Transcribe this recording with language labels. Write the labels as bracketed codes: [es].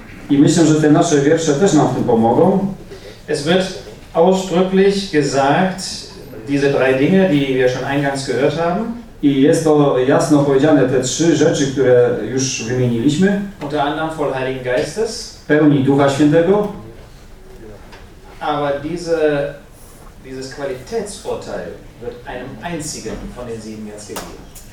[pl] I myślę, że te nasze wiersze też nam w tym pomogą. [de] Es wird ausdrücklich gesagt, diese drei Dinge, die wir schon eingangs gehört haben. [pl] I jest to jasno powiedziane, te trzy rzeczy, które już wymieniliśmy. [de] Unter anderem voll Heiligen Geistes. [pl] Pełni Ducha Świętego. [de] Aber dieses Qualitätsurteil wird einem einzigen von den sieben jetzt gegeben.